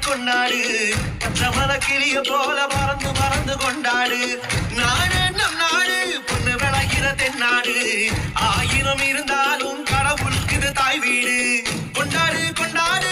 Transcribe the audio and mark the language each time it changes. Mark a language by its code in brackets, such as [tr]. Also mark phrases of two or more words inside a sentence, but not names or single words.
[ml] പൊന്നാട് പച്ചമല കിളിയ പോലെ പറന്നു പറന്നു കൊണ്ടാട് നാട് [ta] நம் நாடு பொண்ணு விளைகிற தென்னாடு ஆயிரம் இருந்தாலும் கடவுளுக்கு இது தாய் வீடு கொண்டாடு கொண்டாடு